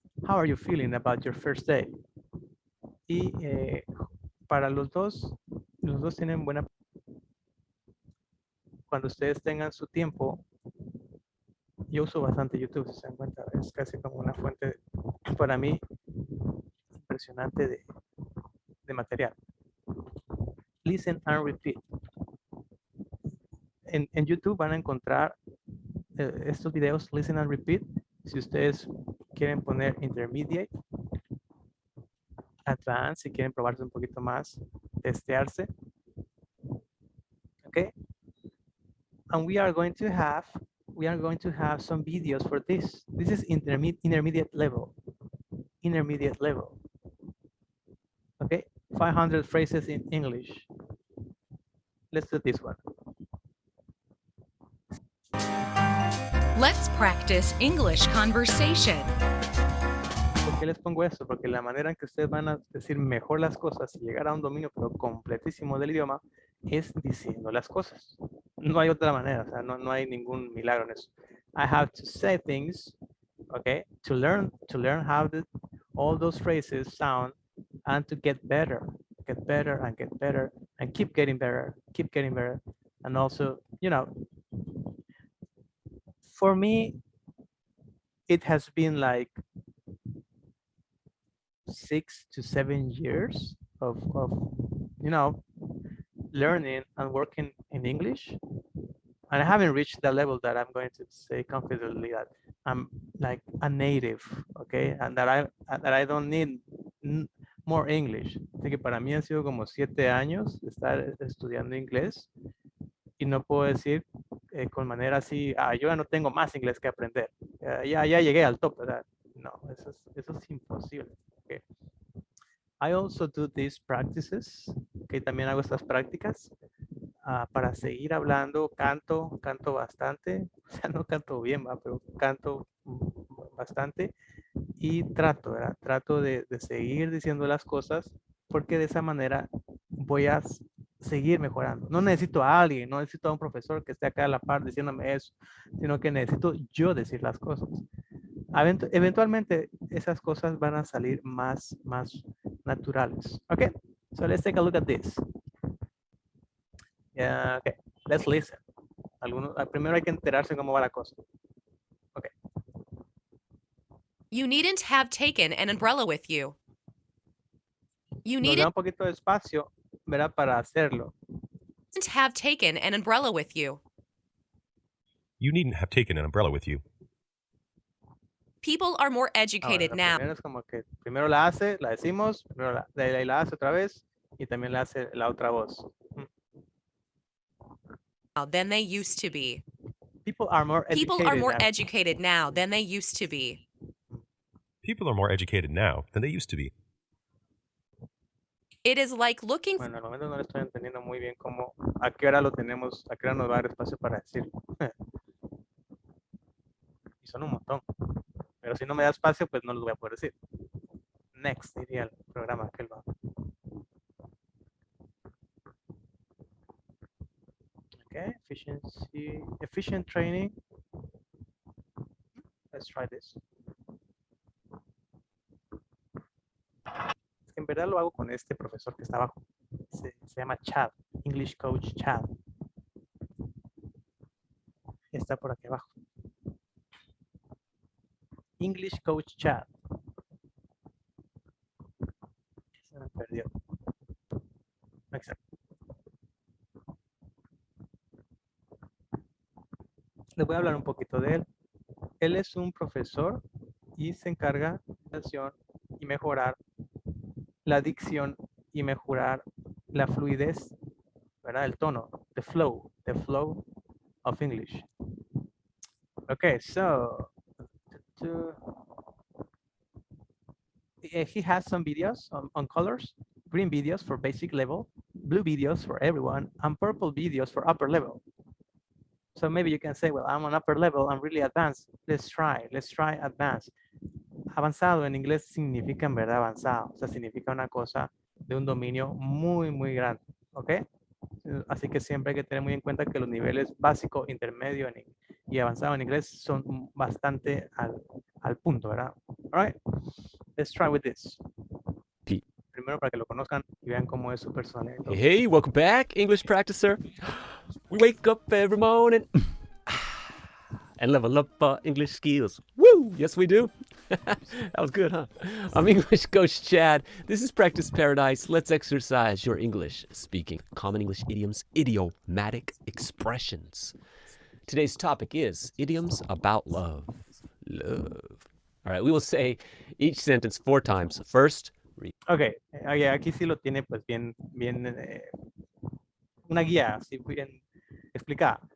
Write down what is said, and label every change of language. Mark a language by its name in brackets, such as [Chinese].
[English] How are you feeling about your first day? [Spanish] Y para los dos tienen buena. Cuando ustedes tengan su tiempo, yo uso bastante YouTube, si se dan cuenta, es casi como una fuente para mí impresionante de material. [English] Listen and repeat. [Spanish] En YouTube van a encontrar estos videos, [English] listen and repeat. [Spanish] Si ustedes quieren poner intermediate, advanced, si quieren probarse un poquito más, testearse. Okay. [English] And we are going to have some videos for this. This is intermediate level. Intermediate level. Okay. 500 phrases in English. Let's do this one. Let's practice English conversation. [Spanish] ¿Por qué les pongo esto? Porque la manera en que ustedes van a decir mejor las cosas y llegar a un dominio pero completísimo del idioma es diciendo las cosas. No hay otra manera, o sea, no hay ningún milagro en eso. [English] I have to say things, okay, to learn how all those phrases sound and to get better and keep getting better. And also, you know, for me, it has been like 6 to 7 years of you know, learning and working in English, and I haven't reached the level that I'm going to say confidently that I'm like a native, okay, and that I don't need more English. [Spanish] Así que para mí han sido como 7 años de estar estudiando inglés y no puedo decir con manera así, yo ya no tengo más inglés que aprender, ya llegué al top, ¿verdad? No, eso es imposible. Okay. [English] I also do these practices, [Spanish] que también hago estas prácticas para seguir hablando, canto bastante, o sea, no canto bien, pero canto bastante y trato, ¿verdad? Trato de seguir diciendo las cosas porque de esa manera voy a seguir mejorando. No necesito a alguien, no necesito a un profesor que esté acá a la par diciéndome eso, sino que necesito yo decir las cosas. Eventualmente esas cosas van a salir más naturales. [English] Okay, so let's take a look at this. Yeah, okay, let's listen. [Spanish] Primero hay que enterarse cómo va la cosa. [English] Okay. You needn't have taken an umbrella with you. You [Spanish] Nos da [English] needn't [Spanish] un poquito de espacio, ¿verdad? Para hacerlo. [English] have taken an umbrella with you. You needn't have taken an umbrella with you. People are more educated [Spanish] Ahora, [English] now. [Spanish] primero es como que primero la hace, la decimos, primero la hace otra vez y también la hace la otra voz. [English] Than they used to be. People are more educated now than they used to be. People are more educated now than they used to be. It is like looking. [Spanish] Bueno, al momento no le estoy entendiendo muy bien cómo, a qué hora lo tenemos, a qué hora nos va a dar espacio para decirlo. Y son un montón. Pero si no me da espacio, pues no los voy a poder decir. Next, diría el programa que él va. [English] Okay, efficient training. Let's try this. [Spanish] Es que en verdad lo hago con este profesor que está abajo. Se llama Chad, English Coach Chad. Está por aquí abajo. English Coach Chad. Se me perdió. Exacto. Les voy a hablar un poquito de él. Él es un profesor y se encarga de y mejorar la dicción y mejorar la fluidez, ¿verdad? El tono, [English] the flow of English. Okay, so he has some videos on colors, green videos for basic level, blue videos for everyone, and purple videos for upper level. So maybe you can say, well, I'm on upper level, I'm really advanced. Let's try advanced. [Spanish] Avanzado en inglés significa en verdad avanzado, o sea, significa una cosa de un dominio muy, muy grande, ¿ok? Así que siempre hay que tener muy en cuenta que los niveles básico, intermedio y avanzado en inglés son bastante al punto, ¿verdad? [English] All right, let's try with this. [Spanish] Primero para que lo conozcan y vean cómo es su personalidad. [English] Hey, welcome back, English practicer. We wake up every morning and level up our English skills. Woo! Yes, we do. That was good, huh? I'm English Coach Chad. This is Practice Paradise. Let's exercise your English speaking. Common English idioms, idiomatic expressions. Today's topic is idioms about love. Love. All right, we will say each sentence 4 times. First, read. [Spanish] Okay, aquí sí lo tiene pues bien una guía, así bien explicada.